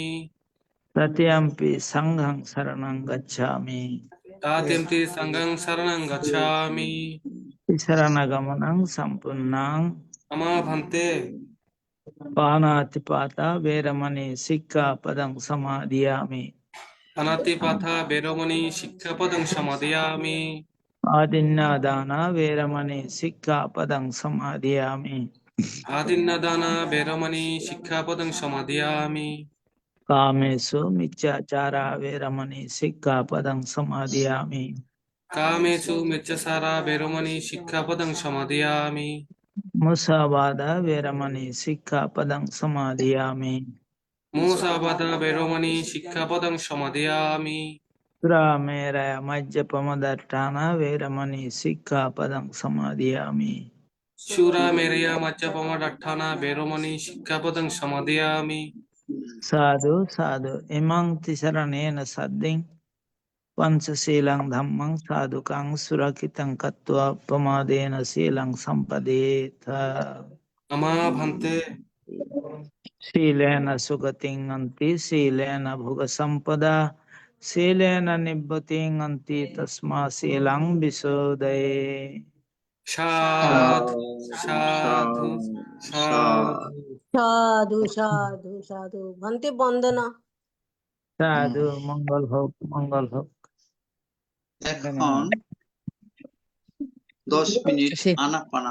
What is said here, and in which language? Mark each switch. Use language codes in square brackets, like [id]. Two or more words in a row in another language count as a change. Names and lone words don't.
[pi] tatiyampi sanghang saranang gacchami তৃতীয়ম্পি সাঙ্গাং শরণং গচ্ছামি Saranagamanang sampunnang আমা ভান্তে panatipata veramani sikka padang samadhiyami অনাতিপাথা বেরমণি শিক্ষাপদং সমাদিয়ামি adinnadana veramani sikka padang samadhiyami আদিন্নদানা বেরমণি শিক্ষাপদং সমাদিয়ামি kamesu miccachara veramani sikka padang samadhiyami কামেষু মিচ্ছাচারা বেরমণি শিক্ষাপদং সমাদিয়ামি musavada veramani sikka padang samadhiyami মুসাবাদা বেরমণি শিক্ষাপদং সমাদিয়ামি Suramera majjapamadartana veramani sikka padang samadhiyami সুরা মেরিয়া মাজ্জাপমাডাঠানা বেরমণি শিক্ষাপদং সমাদিয়ামি Sadhu sadhu imang tisaranena sadding pancha silang dhammang sadhukang surakitang katva pamadena silang sampadetha আমা ভান্তে silena sugating anti silena bhuga sampada silena nibbating anti tasma silang visodaye সাধু সাধু সাধু সাধু সাধু সাধু ভান্তে বন্দনা। [bn] sadhu mangal hok এখন 10 মিনিট আনাপানা